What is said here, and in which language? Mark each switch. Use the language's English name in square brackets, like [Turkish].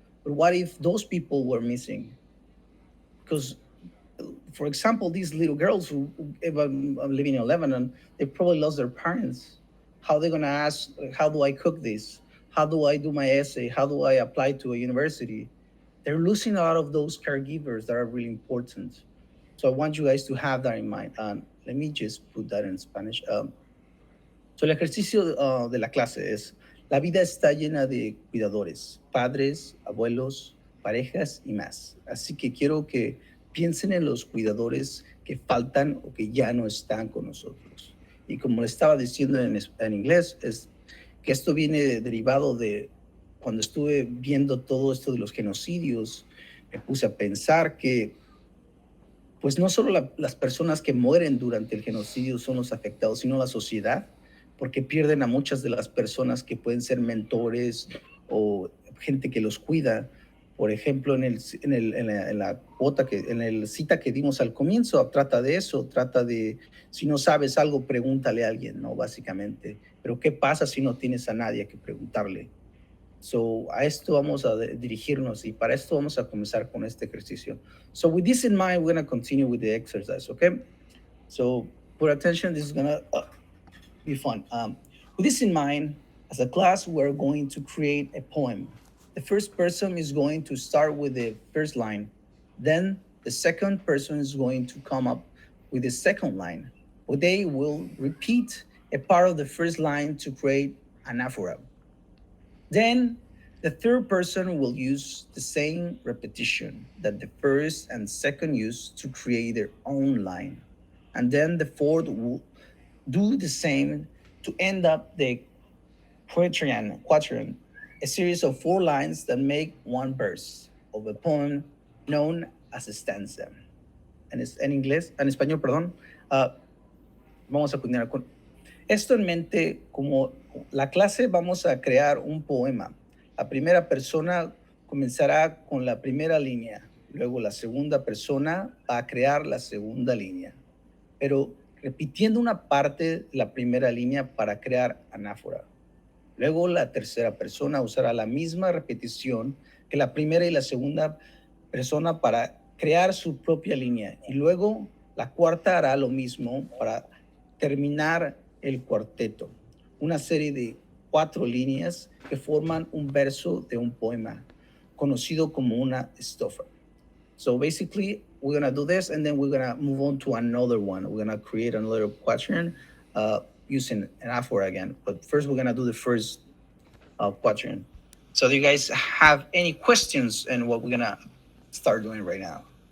[English] But what if those people were missing? Because, for example, these little girls who are living in Lebanon, they probably lost their parents. How are they going to ask, how do I cook this? How do I do my essay? How do I apply to a university? They're losing a lot of those caregivers that are really important. So I want you guys to have that in mind. Let me just put that in Spanish. [Spanish] So el ejercicio de la clase es, la vida está llena de cuidadores, padres, abuelos, parejas y más. Así que quiero que piensen en los cuidadores que faltan o que ya no están con nosotros. Y como le estaba diciendo en inglés, es que esto viene derivado de cuando estuve viendo todo esto de los genocidios, me puse a pensar que pues no solo las personas que mueren durante el genocidio son los afectados, sino la sociedad, porque pierden a muchas de las personas que pueden ser mentores o gente que los cuida. Por ejemplo, en la cita que dimos al comienzo, trata de eso, trata de, si no sabes algo, pregúntale a alguien, ¿no? Básicamente. Pero ¿qué pasa si no tienes a nadie que preguntarle? So, a esto vamos a dirigirnos, y para esto vamos a comenzar con este ejercicio. [English] So, with this in mind, we're going to continue with the exercise, okay? So, put attention, this is going to be fun. With this in mind, as a class, we're going to create a poem. The first person is going to start with the first line. Then the second person is going to come up with the second line. They will repeat a part of the first line to create an anaphora. Then the third person will use the same repetition that the first and second used to create their own line. And then the fourth will do the same to end up the quatrain, a series of 4 lines that make one verse of a poem known as a stanza. [Spanish] En español, perdón. Vamos a continuar con esto en mente. Como la clase, vamos a crear un poema. La primera persona comenzará con la primera línea. Luego la segunda persona va a crear la segunda línea, pero repitiendo una parte de la primera línea para crear anáfora. Luego la tercera persona usará la misma repetición que la primera y la segunda persona para crear su propia línea. Y luego la cuarta hará lo mismo para terminar el cuarteto. Una serie de 4 líneas que forman un verso de un poema, conocido como una estrofa. [English] So basically, we're gonna do this, and then we're gonna move on to another one. We're gonna create another quatrain using anaphora again. But first, we're gonna do the first quatrain. So do you guys have any questions in what we're gonna start doing right now?